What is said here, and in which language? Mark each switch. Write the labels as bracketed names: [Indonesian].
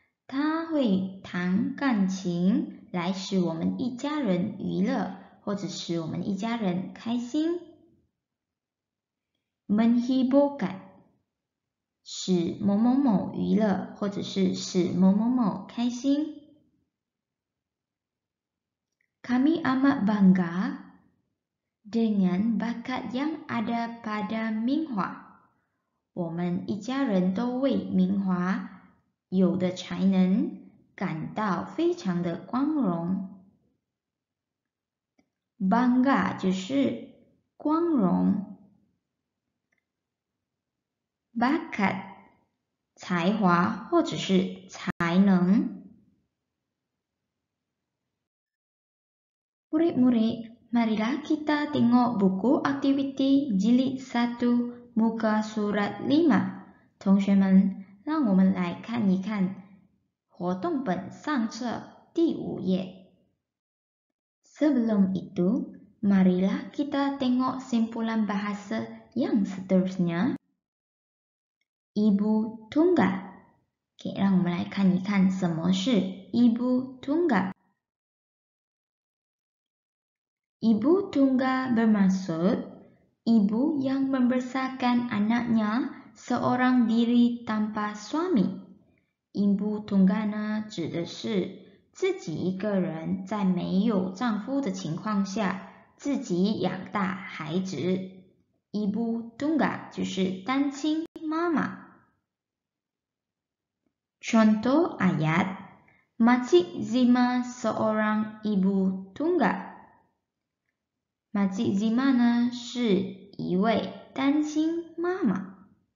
[Chinese] 他会弹钢琴来使我们一家人娱乐，或者使我们一家人开心。 Menghiburkan 使某某某娱乐，或者是使某某某开心。 [Malay] Kami amat bangga dengan bakat yang ada pada Minhua。 [Chinese] 我们一家人都为明华有的才能感到非常的光荣。 Bangga 就是光荣。 Bakat 才华或者是才能。 [Malay] Murid-murid, marilah kita tengok buku aktiviti jilid 1 muka surat 5。 [Chinese] 同学们，让我们来看一看活动本上册第5页。 [Malay] Sebelum itu, marilah kita tengok simpulan bahasa yang seterusnya. Ibu tunggal。 [Chinese] 让我们来看一看什么是 ibu tunggal。 [Malay] Ibu tunggal bermaksud ibu yang membesarkan anaknya seorang diri tanpa suami。 [Chinese] Ibu tunggal 呢，指的是自己一个人在没有丈夫的情况下，自己养大孩子。 Ibu tunggal 就是单亲妈妈。 [Malay] Contoh ayat, Makcik Zima seorang ibu tunggal。 [Chinese] Makcik Zima 呢是一位单亲妈妈。